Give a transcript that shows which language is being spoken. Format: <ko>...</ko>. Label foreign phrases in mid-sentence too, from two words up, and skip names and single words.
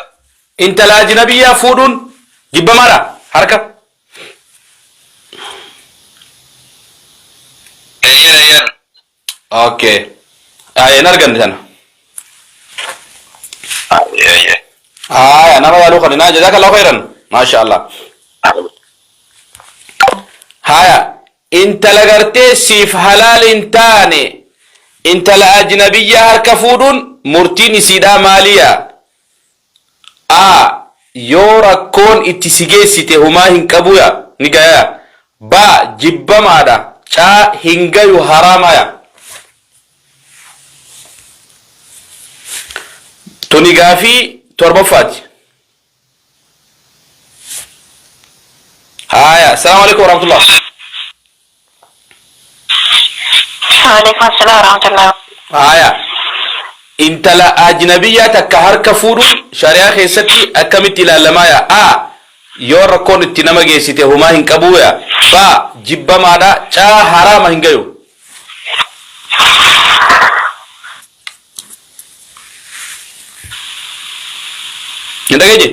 <om>intala ajnabiyyaa fuudhuun jibbamaadha harka ayyan okay ayen arganne sana nama yaaluu kadina</om> <ar>جزاك الله خيرا ما شاء الله</ar> <om>haya intala gartee siif halaal hin taane intala ajnabiyyaa harka fuudhuun murtiin isiidhaa maaliya yoo rakkoon itti si geessite humaa hin qabuya ni gaya ba jibbamaadha hin gayu haraamaya tuni gaafii torbaffaati haya</om> <ar>السلام عليكم ورحمة الله وعليكم السلام ورحمة الله.</ar> <om>haya intala ajnabiyyaa takka harka fuudhuun shari'aa keessatti akkamitti ilaalamaya yoo rakkoon itti nama geessite humaa hin qabuya ba jibbamaadha haraama hin gayu hin dhageenye</om>